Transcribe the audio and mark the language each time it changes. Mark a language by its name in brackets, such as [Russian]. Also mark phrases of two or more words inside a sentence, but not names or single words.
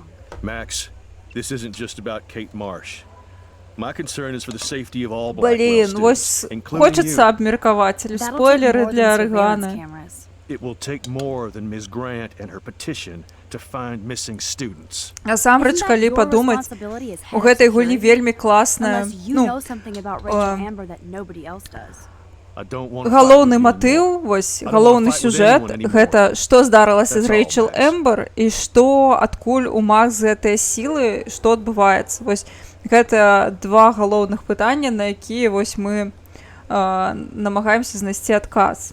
[English] Max, this isn't just about Kate Marsh. My concern is for the safety of all Blackwell [Ukrainian] Блін, [English] students, [Ukrainian] ось [English] including [Ukrainian] хочеться [English] you. [Ukrainian] обміркователь. [English] That'll take [Ukrainian] Спойлери [English] more [Ukrainian] для [English] than surveillance [Ukrainian] Орегана. [English] cameras. It will take more than Ms. Grant and her petition to find missing students. [Belarusian] Насамрэч, калі падумаць, у гэтай гульні вельмі класная, [English] Unless you [Belarusian] ну, [English] know something about Rachel Amber that nobody else does. I don't want to [Belarusian] галоўны матыў, вось, галоўны сюжэт, гэта што здарылася з Рэйчел Эмбер і што, адкуль у Макс гэтыя сілы, што адбываецца. Вось, гэта два галоўных пытання, на якія вось мы намагаемся знайсці адказ.